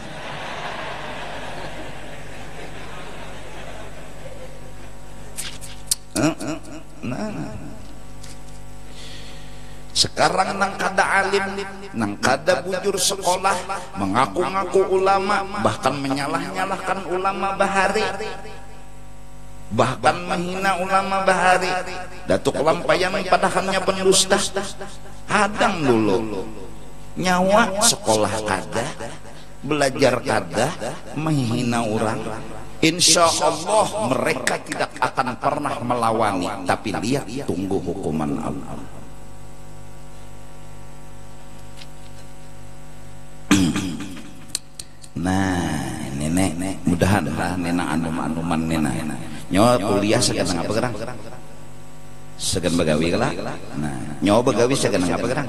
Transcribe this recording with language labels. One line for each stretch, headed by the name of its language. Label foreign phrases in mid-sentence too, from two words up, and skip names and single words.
Banjar: Sekarang nang kada alim, nang kada bujur sekolah, mengaku-ngaku ulama, bahkan menyalah-nyalahkan ulama bahari, bahkan menghina ulama bahari. Datuk Lampayan padahalnya pendusta. Hadang dulu. Nyawa sekolah kada, belajar kada, menghina orang.
Indonesian: Insya Allah mereka tidak akan pernah melawani. Tapi lihat, tunggu hukuman Allah.
Banjar: Nah, nenek mudahan nenek anum-anuman nenek. Nyawa kuliah segan ngapa gerang? Segan begawi lah. Nah, nyawa begawi segan ngapa gerang?